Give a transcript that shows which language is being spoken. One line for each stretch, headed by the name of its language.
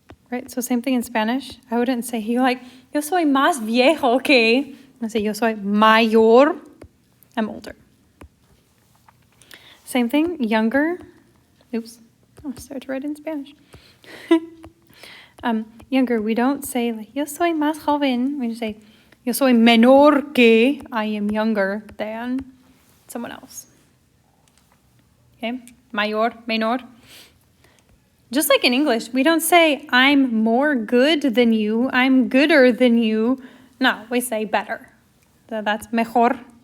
English: Right, so same thing in Spanish. I wouldn't say
Spanish: yo soy más viejo que.
English: I say
Spanish: yo soy mayor.
English: I'm older. Same thing, younger. Oops, I'll start to write in Spanish. Younger, we don't say
Spanish: yo soy más joven.
English: We just say
Spanish: yo soy menor que.
English: I am younger than someone else. Okay, mayor, menor. Just like in English, we don't say, I'm more good than you, I'm gooder than you. No, we say better. So that's mejor.